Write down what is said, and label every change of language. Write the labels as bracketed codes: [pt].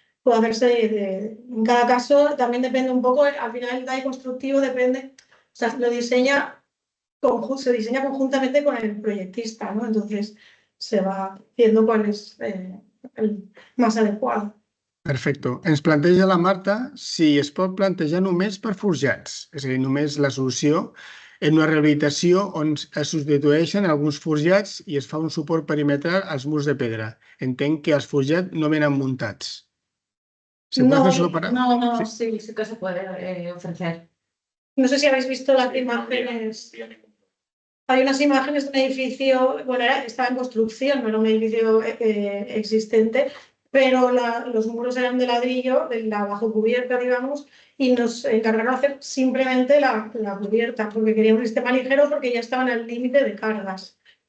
[es] Puede hacerse en cada caso, también depende un poco, al final el DAI constructivo depende, o sea, se diseña conjuntamente con el proyectista, ¿no? Entonces se va viendo cuál es el más adecuado. Perfecto. [ca] Ens planteja la Marta si es pot plantejar només per forjats, és a dir, només la solució en una rehabilitació on es substitueixen alguns forjats i es fa un suport perimetral als murs de pedra. Entenc que els forjats no venen muntats. [es] ¿Se puede hacer solo para...? No, sí que se puede ofrecer. No sé si habéis visto las imágenes. Hay unas imágenes de un edificio, bueno, estaba en construcción, no era un edificio existente, pero los muros eran de ladrillo, de la bajo cubierta, digamos, y nos encargaron de hacer simplemente la cubierta, porque queríamos un sistema ligero porque ya estaban al límite de cargas.